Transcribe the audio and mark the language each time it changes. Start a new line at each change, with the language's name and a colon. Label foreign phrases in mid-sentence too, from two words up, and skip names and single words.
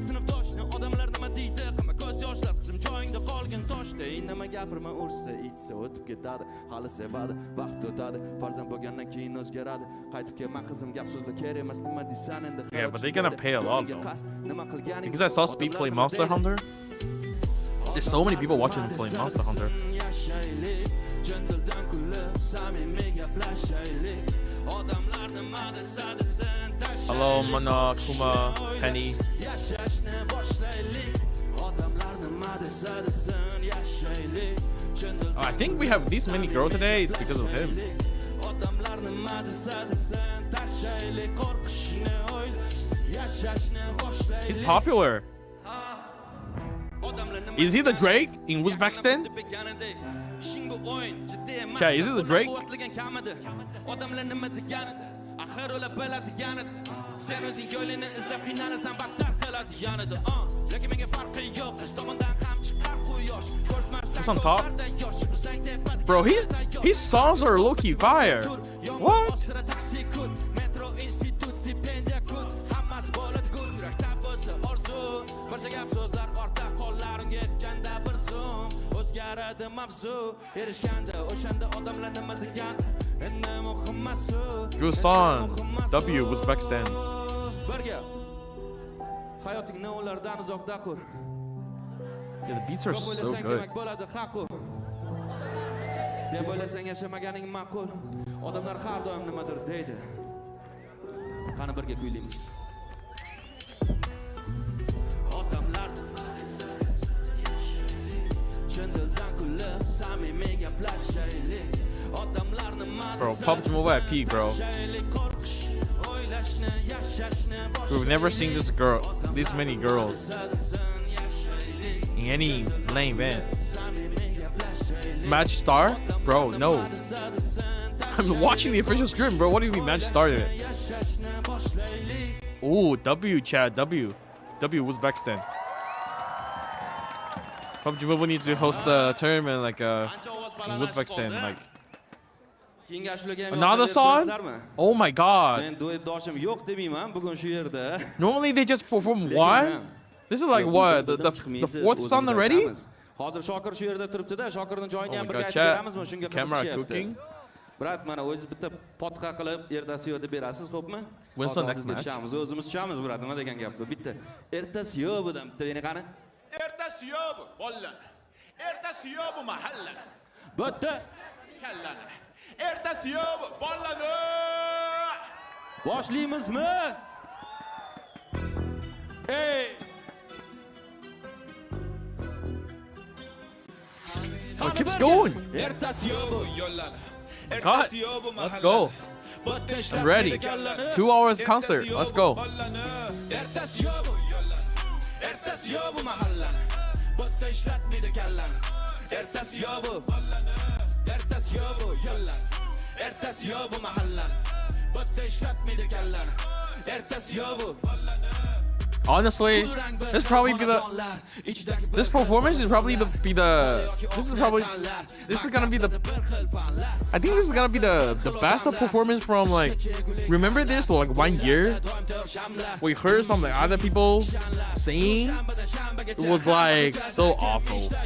English: Yeah, but they're gonna pay a lot though. Because I saw Speed play Monster Hunter. There's so many people watching him play Monster Hunter.
Uzbek: chin dildan kulib samimiy gaplashaylik odamlar nima desa desin
English: Hello, Mana, Kuma, Penny.
Uzbek: yashashni boshlaylik odamlar nima desa desin yashaylik chin
English: Oh, I think we have this many girls today. It's because of him.
Uzbek: odamlar nima desa desin tashaylik qo'rqishni o'ylash yashashni boshlaylik
English: He's popular. Is he the Drake in Uzbekistan? Chat, is it the Drake?
Uzbek: odamlar nima deganida axir ular biladiganida sen o'zing yo'lingni izlab qiynalasan battar qiladiganida lekin menga farqi yo'q biz tomondan ham chiqar quyosh
English: Who's on top? Bro, his songs are low-key fire. What?
Uzbek: metro institut stipendiya kut hammasi bo'ladi good yurakda bo'lsa orzu barcha gap so'zlar ortda qo'llarimga yetganda bir zum o'zgaradi mavzu erishganda o'shanda odamlar nima degan endi muhim masu
English: Good song. W Uzbekistan.
Uzbek: birga hayotingni ulardan uzoqda qur
English: Yeah, the beats are so good.
Uzbek: bo'ladi haqu deb o'ylasang yashamaganing ma'qul odamlar har doim nimadir deydi qani birga kuylaymiz odamlar chin dildan kulib samimiy gaplashaylik odamlar nima
English: Bro, PUBG Mobile at peak, bro. We've never seen this many girls in any lane event. Match star? Bro, no. I'm watching the official stream, bro. What do you mean match started? Ooh, W, Chad, W. W Uzbekistan. PUBG Mobile needs to host the tournament like in Uzbekistan, like another song? Oh my god. Normally they just perform one? This is like what? The fourth song already?
Uzbek: Hozir Shokir shu yerda turibdi-da, Shokirning joyini ham
English: Oh my
Uzbek: birga
English: God,
Uzbek: aytib
English: chat.
Uzbek: beramizmi? Shunga
English: Camera
Uzbek: qiziqishyapti.
English: cooking.
Uzbek: Brat, mana o'zingiz bitta potqa qilib ertasi yo'q deb berasiz, xo'pmi?
English: When's the next match?
Uzbek: Tushamiz, o'zimiz tushamiz, brat. Nima degan gap bu? Bitta ertasi yo'q budan, bitta yana qani? Ertasi yo'q bu, bolalar. Ertasi yo'q bu mahalla. Bitta Kallani. Ertasi yo'q bu, bolalar. boshlaymizmi? Ey!
English: Oh, it keeps going.
Uzbek: Ertasi yo'q bu, yo'llar.
English: God,
Uzbek: Ertasi yo'q bu
English: let's
Uzbek: mahalla.
English: go. I'm ready. 2 hours concert. Let's go.
Uzbek: Ertasi yo'q bu, yo'llar. Ertasi yo'q bu mahalla. Bitta ishlatmaydi kallani. Ertasi yo'q bu, ertasi yo'q bu, yo'llar. Ertasi yo'q bu mahalla. Bitta ishlatmaydi kallani. Ertasi yo'q bu.
English: Honestly, this performance is probably this is gonna be the I think this is gonna be the best performance from like, remember this like 1 year we heard some like other people saying it was like so awful.